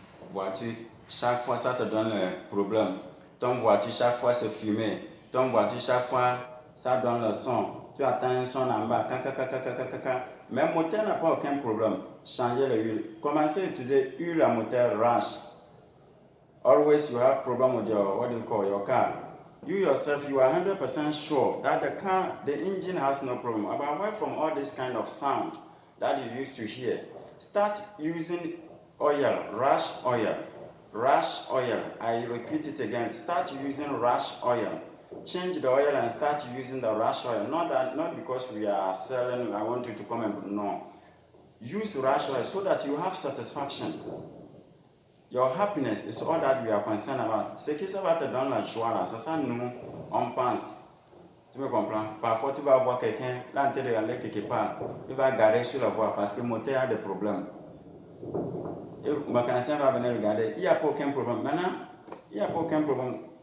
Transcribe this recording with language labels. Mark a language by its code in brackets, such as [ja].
[fr] Voiture, chaque fois ça te donne le problème. Ton voiture, chaque fois c'est fumé. Ton voiture, chaque fois ça donne le son. Tu attends un son en bas. Mais le moteur n'a pas aucun problème. Changez l'huile. Commencez à utiliser huile à moteur Rush. [en] Always you have problem with your car. You yourself, you are 100% sure that the engine has no problem. But away from all this kind of sound that you used to hear, start using oil, Rush oil. Rush oil. I repeat it again. Start using Rush oil. Change the oil and start using the Rush oil. Not because we are selling, I want you to come and no. Use Rush oil so that you have satisfaction. Your happiness is all that we are concerned about. [fr] Ce qui ça va te donner la joie là, c'est ça nous on pense. Tu me comprends? Parfois tu vas voir quelqu'un là en train de aller quelque part, il va garer sur la voie parce que le moteur a des problèmes. Et le mécanicien va venir regarder, il n'y a pas aucun problème. Maintenant, il n'y a pas aucun problème.